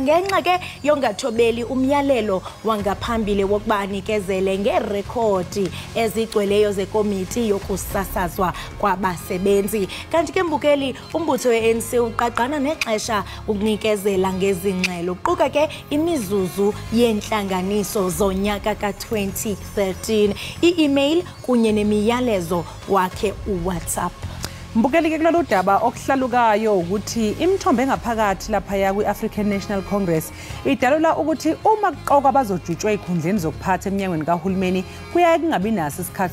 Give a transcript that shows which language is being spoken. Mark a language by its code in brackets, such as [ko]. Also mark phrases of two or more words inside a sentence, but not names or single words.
[xh] ngenxa ke yongathobeli umyalelo wangaphambili wokuba anikezele ngerekhodi ezigcweleyo zekomiti yokusasazwa kwabasebenzi kanti ke mbukeli umbutho we-ANC uqaqana nexesha ukunikezela ngezingxelo uquka ke imizuzu yentlanganiso zonyaka ka-2013 i-email kunye nemiyalezo wakhe uWhatsApp [zu] mbukeli ke kulolu daba okuhlalukayo ukuthi imithombo engaphakathi lapha kwi-African National Congress idalula ukuthi uma kuqoka bazojutshwa ezikhundleni zokuphatha eminyangweni kahulumeni kuyaye kungabi naso isikhathi